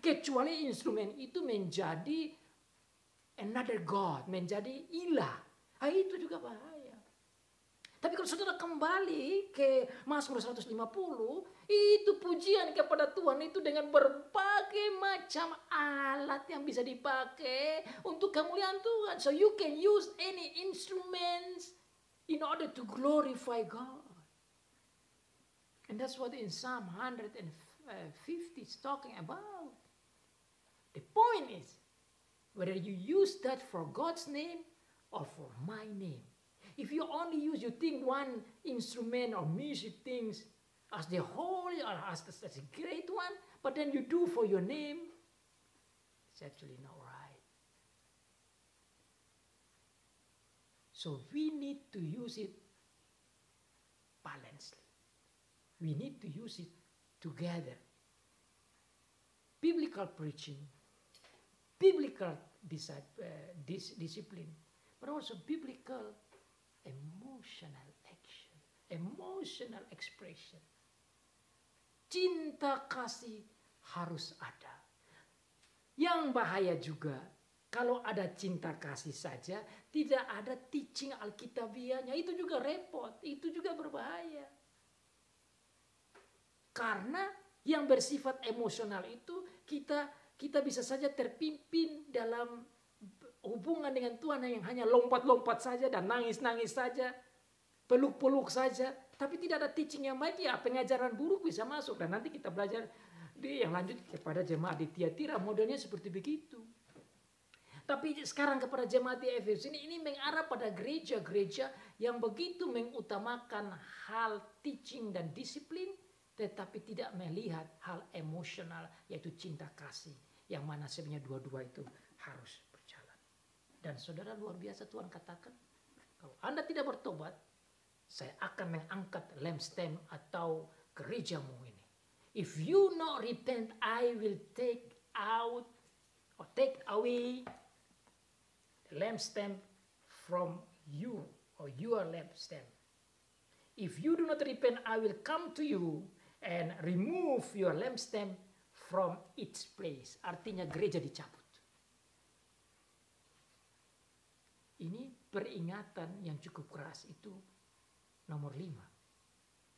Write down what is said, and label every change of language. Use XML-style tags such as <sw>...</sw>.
<id>Kecuali instrumen itu menjadi</id> <en>another God,</en> <id>menjadi ilah. Itu juga bahaya. Tapi kalau saudara kembali ke Mazmur 150, itu pujian kepada Tuhan itu dengan berbagai macam alat yang bisa dipakai untuk kemuliaan Tuhan.</id> <en>So you can use any instruments in order to glorify God. And that's what in Psalm 150 is talking about. The point is, whether you use that for God's name or for my name. If you only use, you think one instrument or music things as the holy or as a great one, but then you do for your name, it's actually not right. So we need to use it balancedly. We need to use it together. Biblical preaching, biblical discipline, but also biblical emotional action, emotional expression.</en> <id>Cinta kasih harus ada. Yang bahaya juga, kalau ada cinta kasih saja, tidak ada teaching Alkitabiahnya, itu juga repot, itu juga berbahaya. Karena yang bersifat emosional itu kita bisa saja terpimpin dalam hubungan dengan Tuhan yang hanya lompat-lompat saja dan nangis-nangis saja, peluk-peluk saja, tapi tidak ada teaching yang baik, ya pengajaran buruk bisa masuk. Dan nanti kita belajar yang lanjut kepada jemaat di Tiatira, modelnya seperti begitu. Tapi sekarang kepada jemaat di Efesus ini mengarah pada gereja-gereja yang begitu mengutamakan hal teaching dan disiplin, tetapi tidak melihat hal emosional, yaitu cinta kasih, yang mana sebenarnya dua-dua itu harus berjalan. Dan saudara, luar biasa Tuhan katakan, kalau Anda tidak bertobat, saya akan mengangkat lampstand atau gerejamu ini.</id> <en>If you not repent, I will take out or take away the lampstand from you or your lampstand. If you do not repent, I will come to you and remove your lampstand from its place.</en> <id>Artinya gereja dicabut. Ini peringatan yang cukup keras, itu nomor 5.</id>